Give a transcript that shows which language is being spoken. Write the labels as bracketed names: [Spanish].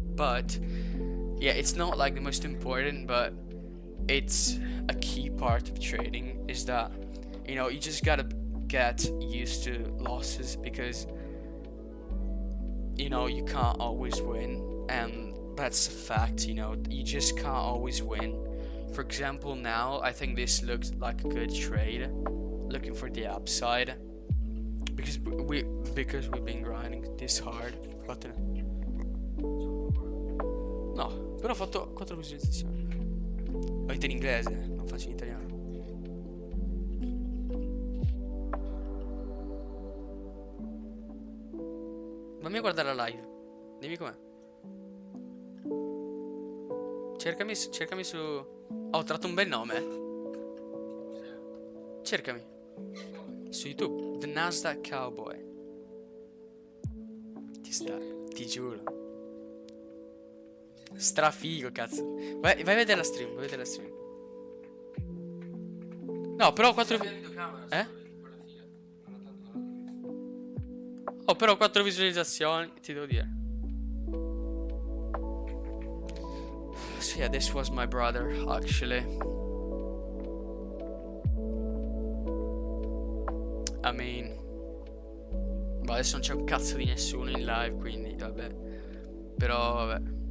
[English] But yeah, it's not like the most important, but it's a key part of trading, is that, you know, you just gotta get used to losses, because, you know, you can't always win, and that's a fact. You know, you just can't always win. For example, now I think this looks like a good trade, looking for the upside, because we've been grinding this hard. [Italian] No, però ho fatto 4 visualizzazioni. Ho detto in inglese, non faccio in italiano. Fammi a guardare la live. Dimmi com'è. Cercami su... Oh, ho tratto un bel nome. Cercami. Su YouTube. [English] The Nasdaq Cowboy. [Italian] Ti giuro. Strafigo, cazzo. Vai a vedere la stream, No, però 4 Oh, però 4 visualizzazioni, ti devo dire. [English] So yeah, this was my brother, actually. [Italian] I mean, ma adesso non c'è un cazzo di nessuno in live, quindi vabbè. Però vabbè.